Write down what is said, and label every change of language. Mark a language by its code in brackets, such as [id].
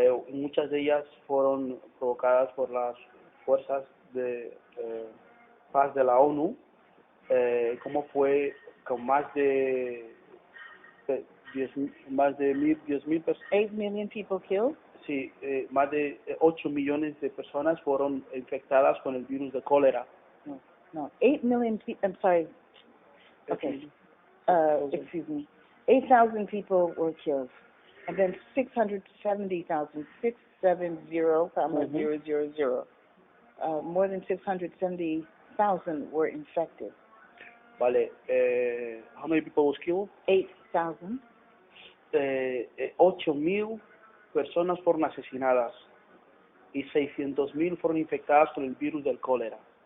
[es] Muchas de ellas fueron provocadas por las fuerzas de paz de la ONU, como fue con más de 10,000 personas. [en] 8 million people killed? [es] Sí, más de 8 millones de personas fueron infectadas con el virus de cólera. [en] No, 8 million people, I'm sorry. Okay. Excuse me. 8,000 people were killed. And then 670,000, 670,000, more than 670,000 were infected. [es] Vale. [en] How many people was killed? 8,000. [es] 8,000 personas fueron asesinadas y 600,000 fueron infectadas con el virus del cólera.